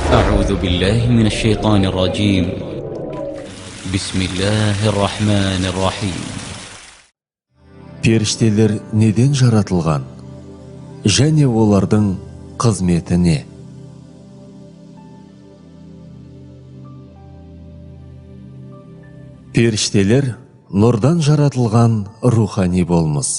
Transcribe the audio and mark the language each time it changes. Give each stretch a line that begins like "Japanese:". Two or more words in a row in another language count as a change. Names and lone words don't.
Arabic: أعوذ بالله من الشيطان الرجيم. بسم الله الرحمن الرحيم.
Kazakh: Періштелер неден жаратылған? Және олардың қызметі не? Періштелер нұрдан жаратылған рухани болмыс.